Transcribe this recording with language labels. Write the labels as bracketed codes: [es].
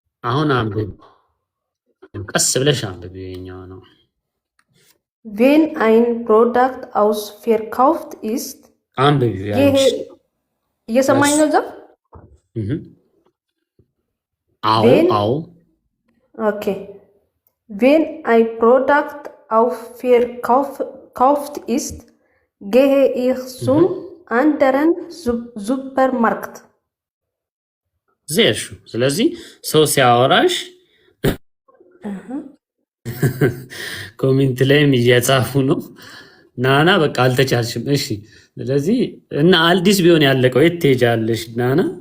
[am] አሁን አንብብ፣ ቀስ ብለሽ አንብብ። የኛው ነው [de] wenn ein Produkt ausverkauft ist [am] አንብብ። እየሰማኝ ነው እዛ? አዎ [de] ኦኬ wenn ein Produkt ausverkauft ist gehe ich zum anderen Supermarkt. sehr schön። [am] ስለዚህ ሰው ሲያወራሽ ኮሜንት ላይም እየጻፉ ነው። ናና በቃ አልተቻልሽም። እሺ ስለዚህ እና አልዲስ ቢሆን ያለቀው የት ትሄጃለሽ ናና?